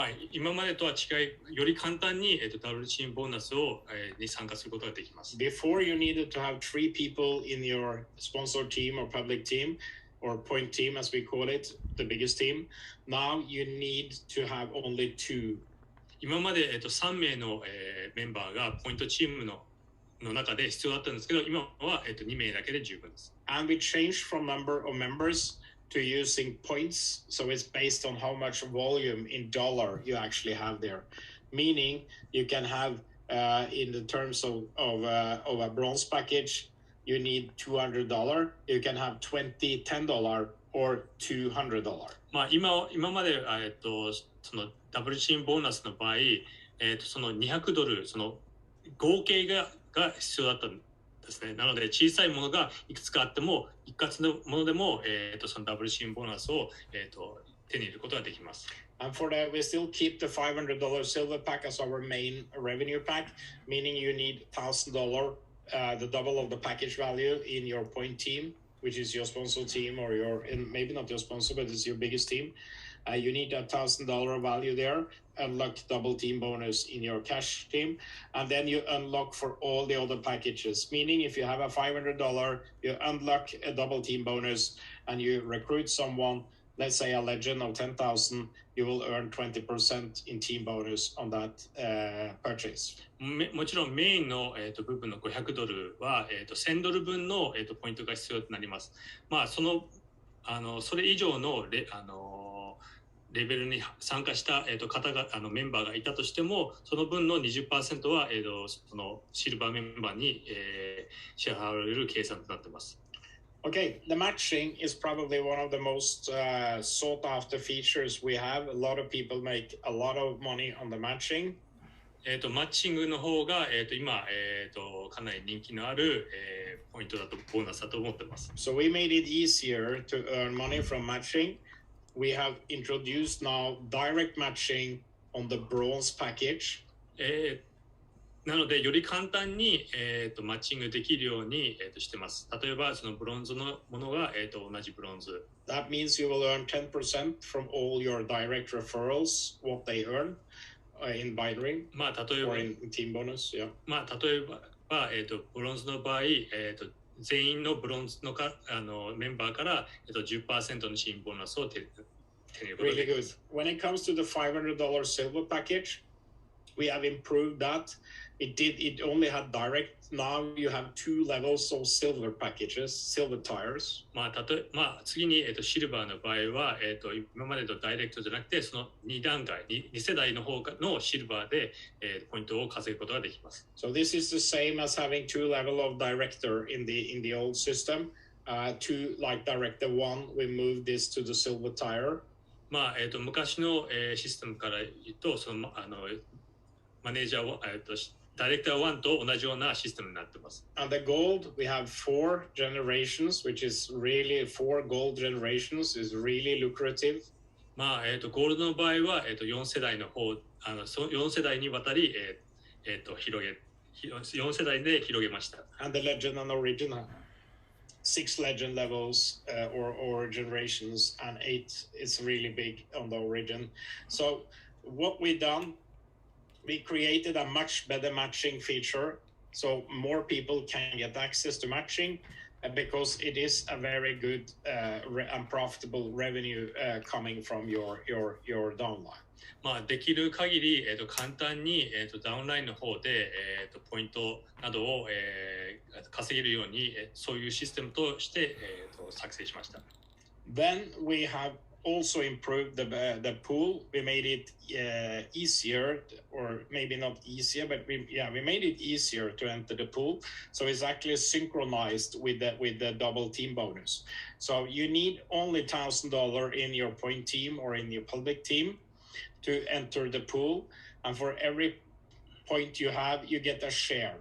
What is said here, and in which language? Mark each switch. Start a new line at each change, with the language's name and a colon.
Japanese: 今までとは違い、より簡単に、ダブルチームボーナスを、に参加することができます。
English: Before you needed to have 3 people in your sponsor team or public team or point team as we call it, the biggest team. Now you need to have only 2.
Japanese: 今まで、3名の、メンバーがポイントチームの中で必要だったんですけど、今は、2名だけで十分です。
English: And we changed from number of members to using points, so it's based on how much volume in dollar you actually have there. Meaning you can have in the terms of a bronze package, you need $200. You can have 20 $10 or $200.
Japanese: 今までそのダブルチームボーナスの場合、その$200その合計が必要だったんですね。なので小さいものがいくつかあっても一括のものでも、そのダブルチームボーナスを、手に入れることができます。
English: And for that, we still keep the $500 silver pack as our main revenue pack, meaning you need $1,000, the double of the package value in your point team, which is your sponsor team or maybe not your sponsor, but it's your biggest team. You need a $1,000 value there, unlock double team bonus in your cash team, and then you unlock for all the other packages. Meaning if you have a $500, you unlock a double team bonus and you recruit someone let's say a legend of 10,000, you will earn 20% in team bonus on that purchase.
Japanese: もちろんメインの、部分の$500は、$1000分の、ポイントが必要となります。まあ、それ以上のレベルに参加した、方がメンバーがいたとしても、その分の 20% は、そのシルバーメンバーに、支払われる計算となっています。
English: Okay, the matching is probably one of the most sought after features we have. A lot of people make a lot of money on the matching.
Japanese: マッチングの方が、今、かなり人気のある、ポイントだと、ボーナスだと思っています。
English: So we made it easier to earn money from matching. We have introduced now direct matching on the bronze package.
Japanese: なのでより簡単に、マッチングできるように、してます。例えばそのブロンズのものが、同じブロンズ。
English: That means you will earn 10% from all your direct referrals, what they earn in binary
Japanese: まあ例えば
English: or in team bonus. Yeah.
Japanese: まあ例えば、ブロンズの場合、全員のブロンズのメンバーから、10% の新ボーナスを手に入れることができます。
English: Really good. When it comes to the $500 silver package, we have improved that. It only had direct. Now you have 2 levels of silver packages, silver tiers.
Japanese: まあ次に、シルバーの場合は、今までとダイレクトじゃなくて、その2段階、2世代の方のシルバーで、ポイントを稼ぐことができます。
English: So this is the same as having 2 level of director in the old system. To like director 1, we moved this to the silver tier.
Japanese: まあ昔の、システムから言うと、そのマネージャーを、ダイレクター1と同じようなシステムになっています。
English: And the gold, we have 4 generations, which is really 4 gold generations is really lucrative.
Japanese: まあゴールドの場合は、4世代の方、4世代にわたり、4世代で広げました。
English: And the legend and origin, 6 legend levels or generations, and 8 is really big on the origin. So what we done, we created a much better matching feature, so more people can get access to matching, because it is a very good and profitable revenue coming from your downline.
Japanese: まあできる限り、簡単に、ダウンラインの方で、ポイントなどを、稼げるように、そういうシステムとして、作成しました。
English: Then we have also improved the pool. We made it easier, or maybe not easier, but we made it easier to enter the pool. So it's actually synchronized with the double team bonus. So you need only $1,000 in your point team or in your public team to enter the pool, and for every point you have, you get a share.